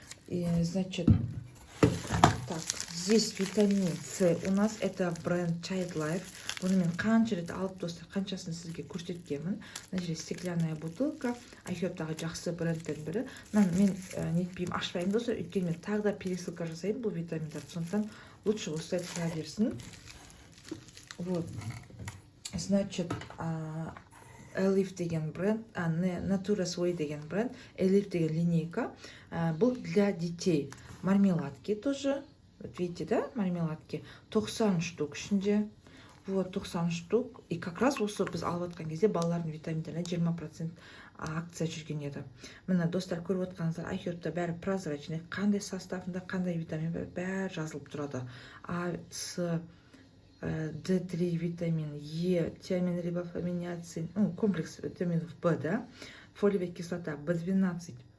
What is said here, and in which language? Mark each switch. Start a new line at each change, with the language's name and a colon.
Russian: И, значит, так, здесь витамин С. У нас это бренд
Kazakh: Child Life. Бұны мен қанша рет алып, достар, қаншасын сізге көрсеткенмін. Мына жерде
Russian: стеклянная бутылка,
Kazakh: айхеттағы жақсы брендтердің бірі. Мен нетпеймін, ашпаймын, достар, өйткені мен тағы да пересылка жасаймын бұл витаминдарды. Сондықтан
Russian: лучше
Kazakh: осылай тұра берсін. Вот.
Russian: Значит, Elif деген бренд, Natura Sway деген бренд, Elif деген линейка.
Kazakh: Бұл
Russian: для детей. Мармеладки тоже. Вот видите, да, мармеладки? 90 штук ішінде. Вот, 90 штук. И как раз
Kazakh: осы біз алып отқан кезде балалардың витаминдеріне 20% акция жүрген еді. Мына достар көріп отқаныңыздар, айхетта бәрі прозрачный, қандай составында, қандай витамин бәрі жазылып тұрады.
Russian: А, С, D3 витамин, Е, тиамин, рибофламин, ацин, комплекс витаминов Б, да, фолиевая кислота, B12.